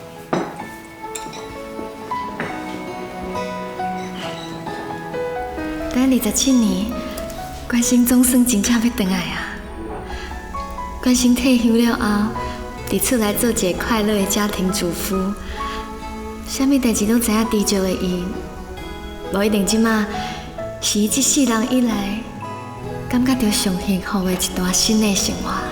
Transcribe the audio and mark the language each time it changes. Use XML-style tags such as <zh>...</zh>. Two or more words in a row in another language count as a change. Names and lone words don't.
<nan>等27年，关心总算真正要回来啊！关心退休了后，伫厝内做一个快乐的家庭主妇，啥物代志都知影知足的伊，无一定即马是伊这世人以来感觉到上幸福的一段新的生活。</nan>